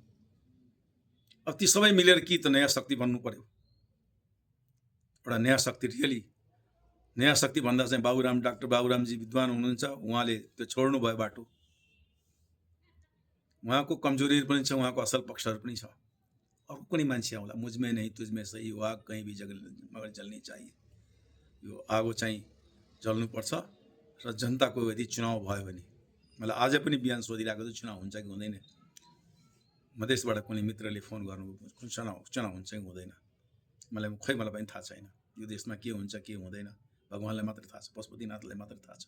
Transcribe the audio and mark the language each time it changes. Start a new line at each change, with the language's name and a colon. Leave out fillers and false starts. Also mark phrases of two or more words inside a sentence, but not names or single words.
Nepali: अब ती सबै मिलेर कि त नयाँ शक्ति बन्नु पर्यो। एउटा नयाँ शक्ति, रियली नयाँ शक्ति भन्दा चाहिँ डाक्टर बाबुरामजी विद्वान हुनुहुन्छ, उहाँले त्यो छोड्नु भयो बाटो। उहाँको कमजोरी पनि छ, उहाँको असल पक्षहरू पनि छ। अर्को कुनै मान्छे आउला,
Hindi: मुझमें नहीं तुझमें सही, यो आग कहीँ भी मगर जल्नी चाहिए।
Nepali: यो आगो चाहिँ जल्नुपर्छ र जनताको यदि चुनाव भयो भने, मलाई आज पनि बिहान सोधिरहेको छु चुनाव हुन्छ कि हुँदैन। मधेसबाट कुनै मित्रले फोन गर्नुभयो, चुनाव हुन्छ कि हुँदैन। मलाई पनि थाहा छैन। यो देशमा के हुन्छ के हुँदैन भगवान्लाई मात्र थाहा छ, पशुपतिनाथलाई मात्र थाहा छ।